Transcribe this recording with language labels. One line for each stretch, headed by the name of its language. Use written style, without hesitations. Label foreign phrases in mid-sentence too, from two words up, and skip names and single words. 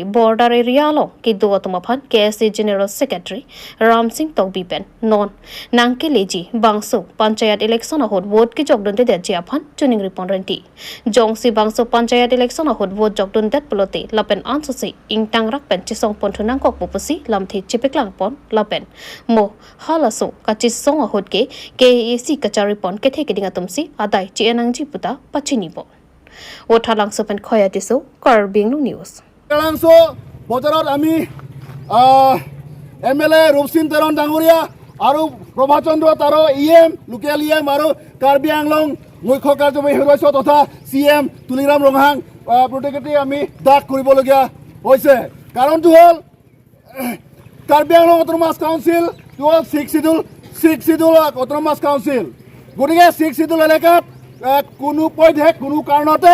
Karbi: border area along ki duatumaphan KSA
English: General Secretary
Karbi: Ram Singh Tokbi pen non nangki leji bangso
English: panchayat election
Karbi: ahod vote ki jogdon de japhan tuning respondanti jongsi bangso
English: panchayat election
Karbi: ahod vote jogdon det polote lapen ansosi ingtang rak pen chisong pon thunang kok pupusi lamthi chipeklang pon lapen mo halaso kachisong ahod ke KAC kachari pon ke theke dinga tumsi adai chianang ji puta pachini pon othalang so pen khoya tiso Karbi Anglong news
Assamese: langso বতৰত আমি MLA Rup Singh Teron Danguria aru Prabhat Chandra Taro EM local EM aru Karbi Anglong মুখ্য কাৰ্যবাহী সদস্য তথা CM Tuliram Ronghang প্ৰত্যেকতে আমি দাগ কৰিবলগীয়া হৈছে কাৰণটো হ'ল Karbi Anglong অটোনমাস কাউন্সিল হ'ল 6
English: schedule autonomous council
Assamese: গতিকে 6 শিডিউল এলেকাত কোনো পধ্যে কোনো কাৰণতে